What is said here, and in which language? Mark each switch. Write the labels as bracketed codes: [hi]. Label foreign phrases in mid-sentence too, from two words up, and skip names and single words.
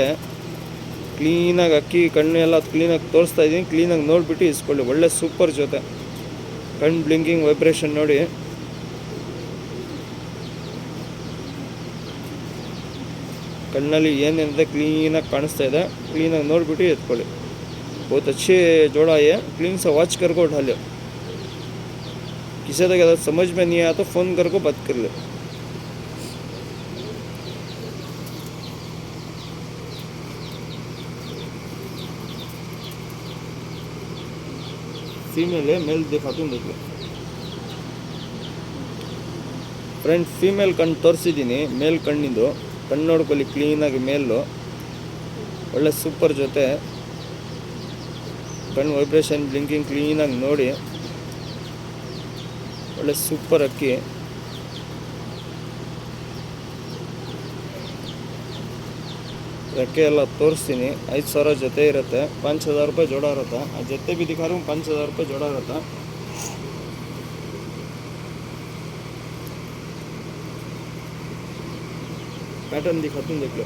[kn] ಕ್ಲೀನಾಗಿ ಅಕ್ಕಿ ಕಣ್ಣು ಎಲ್ಲ ಕ್ಲೀನಾಗಿ ತೋರಿಸ್ತಾ ಇದ್ದೀನಿ, ಕ್ಲೀನಾಗಿ ನೋಡಿಬಿಟ್ಟು ಇಸ್ಕೊಳ್ಳಿ. ಒಳ್ಳೆ ಸೂಪರ್ ಜೊತೆ. ಕಣ್ಣು [en] blinking vibration [kn] ನೋಡಿ. ಕಣ್ಣಲ್ಲಿ ಏನೇನಿದೆ ಕ್ಲೀನಾಗಿ ಕಾಣಿಸ್ತಾ ಇದೆ, ಕ್ಲೀನಾಗಿ ನೋಡಿಬಿಟ್ಟು ಎತ್ಕೊಳ್ಳಿ. [hi] बहुत अच्छे जोड़ा है, क्लीन से वॉच करके उठा लो. किसी तक अगर समझ में नहीं आया तो फ़ोन करके बात कर लो. फीमेल है, मेल दिखाता हूँ, देख लो फ्रेंड. [kn] फीमेल कಣ್ಣು ತೋರಿಸಿದ್ದೀನಿ, ಮೇಲ್ ಕಣ್ಣಿಂದು. ಕಣ್ಣು ನೋಡ್ಕೊಳ್ಳಿ ಕ್ಲೀನಾಗಿ. ಮೇಲು ಒಳ್ಳೆ ಸೂಪರ್ ಜೊತೆ. ಕಣ್ಣು [en] vibration blinking [kn] ಕ್ಲೀನಾಗಿ ನೋಡಿ. ಒಳ್ಳೆ ಸೂಪರ್ ಅಕ್ಕಿ. ರೆಕ್ಕೆ ಎಲ್ಲ ತೋರಿಸ್ತೀನಿ. [hi] 5,000 [kn] ಜೊತೆ ಇರುತ್ತೆ, [hi] 5,000 रुपये जोड़ा रहता. आ जत्ते भी दिखा रहा हूँ 5,000 रुपये जोड़ा रहता. पैटर्न दिखाता हूँ, देख लो.